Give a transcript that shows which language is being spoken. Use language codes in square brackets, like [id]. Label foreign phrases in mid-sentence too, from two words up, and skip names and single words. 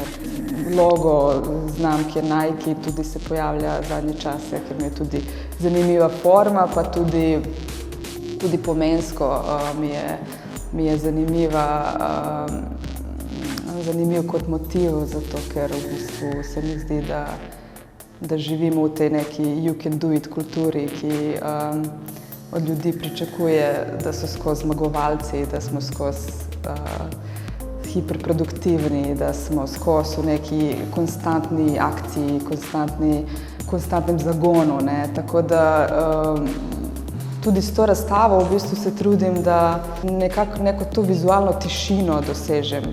[sl] Logo znamke Nike tudi se pojavlja zadnje čase, ker mi je tudi zanimiva forma, pa tudi pomensko mi je zanimiv kot motiv, zato ker v bistvu se mi zdi, da živimo v tej neki [en] you can do it [sl] kulturi, ki od ljudi pričakuje, da so skozi zmagovalci, da smo skozi hiperproduktivni, da smo skozi v neki konstantni akciji, konstantnem zagonu, ne. Tako da tudi s to razstavo v bistvu se trudim, da nekako neko to vizualno tišino dosežem.